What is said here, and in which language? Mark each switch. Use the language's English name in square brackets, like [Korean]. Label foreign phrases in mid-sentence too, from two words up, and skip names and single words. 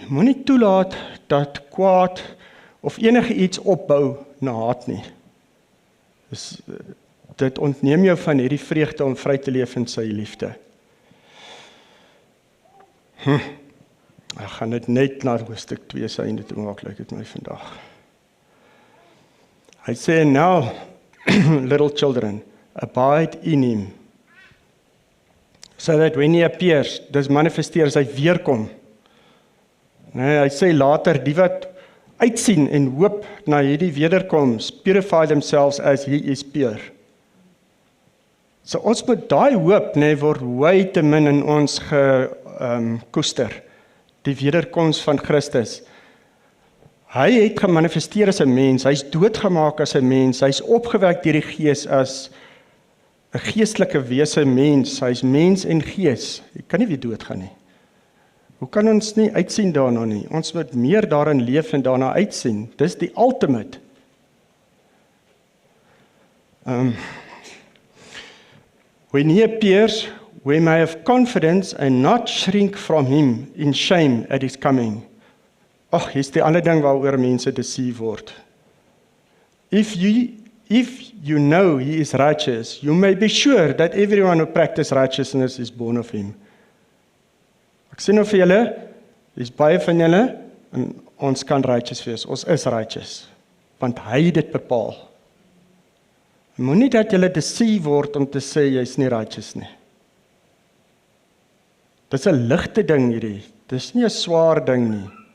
[Afrikaans] Moenie toelaat dat kwaad of enige iets opbou na haat nie. Dit ontneem jou van hierdie vreugde om vry te leef in sy liefde. Ek gaan dit net na hoofstuk 2 se einde toe maak, lyk dit my vandag. Hy sê, [English] now, little children, abide in him, so that when he appears, [Afrikaans] dis manifesteer as hy weerkom. Nee, hy sê later, die wat uitsien en hoop na hierdie wederkoms, [English] purify themselves as he is pure. [Afrikaans] So ons moet daai hoop, word way te min in ons gekoester, die wederkoms van Christus. Hy het gemanifesteer as 'n mens, hy is doodgemaak as 'n mens, hy is opgewek deur die Gees as 'n geestelike wese mens, hy is mens en gees, hy kan nie weer doodgaan nie. Hoe kan ons nie uitsien daarna nie? Ons moet meer daarin leef en daarna uitsien. Dis die ultimate. [English] When he appears, we may have confidence and not shrink from him in shame at his coming. [Afrikaans] Ag, hier's die ander ding waaroor mense deceive word. [English] If you know he is righteous, you may be sure that everyone who practices righteousness is born of him. [Afrikaans] Ek sê nou vir julle, is baie van julle, en ons kan righteous wees, ons is righteous, want hy het dit bepaal. Moenie dat julle deceive word om te sê, jy is nie righteous nie. Dit is 'n ligte ding hierdie, dit is nie 'n swaar ding nie.